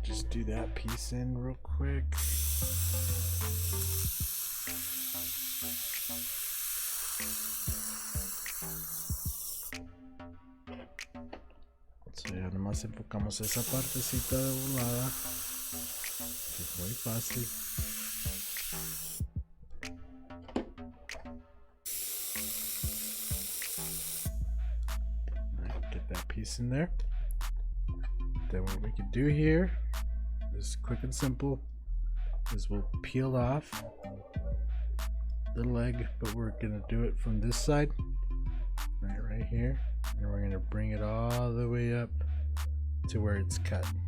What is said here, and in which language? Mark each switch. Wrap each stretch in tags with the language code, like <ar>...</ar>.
<en>Do that piece in real quick.</en> <es>So ya nomás enfocamos esa partecita de volada, que es muy fácil.</es> <en>Right, get that piece in there. Then what we can do here is quick and simple, is we'll peel off the leg, but we're gonna do it from this side, right here, and we're gonna bring it all the way up to where it's cut.</en>